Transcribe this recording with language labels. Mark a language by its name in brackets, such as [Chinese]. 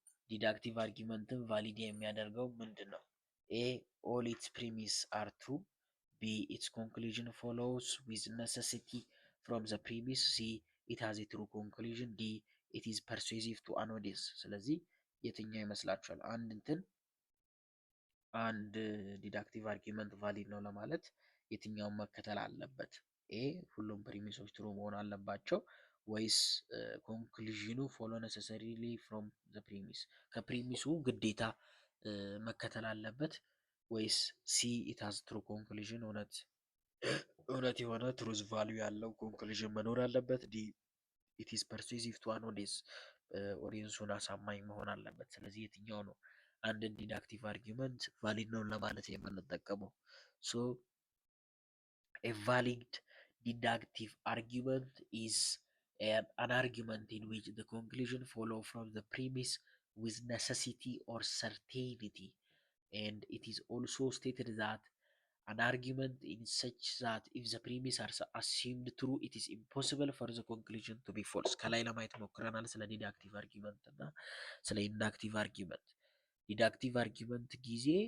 [Amharic] ዲዳክቲቭ አርጊመንትን ቫሊድ የሚያደርገው ምንድን ነው? [English] ኤ all its premise are true. B its conclusion follows with necessity from the premise. C it has a true conclusion. D it is persuasive to an audience. [Amharic] ስለዚህ የትኛው ይመስላችኋል? አንድ ዲዳክቲቭ አርጊመንት ቫሊድ ነው ለማለት የትኛውን መከተል አለበት? ኤ ሁሉም ፕሪሚሶች ትሩ መሆን አለባቸው ወይስ ኮንክሉዥኑ ፎሎ ነሰሰሪሊ ፍሮም ዘ ፕሪሚስ ከፕሪሚሱ ግዴታ መከተል አለበት? ወይስ ሲ [English] ኢት ሃዝ ትሩ ኮንክሉዥን [Amharic] እውነት የሆነ ትሩዝ ቫልዩ ያለው ኮንክሉዥን መኖር አለበት? ዲ [English] ኢት ኢዝ ፐርሱሲቭ ቱ አን ኦዲየንስ [Amharic] ኦዲየንሱን አሳማኝ መሆን አለበት። ስለዚህ የትኛው ነው አንድን ዲዳክቲቭ አርጊመንት ቫሊድ ነው ለማለት የምንጠቀመው? [English] ሶ a valid deductive argument is an argument in which the conclusion follow from the premise with necessity or certainty, and it is also stated that an argument in such that if the premise are assumed true it is impossible for the conclusion to be false። [Amharic] ከላይ ለማየት ሞክረናል ስለ ዲዳክቲቭ አርጊመንት እና ስለ ኢንዳክቲቭ አርጊመንት። ዲዳክቲቭ አርጊመንት ጊዜ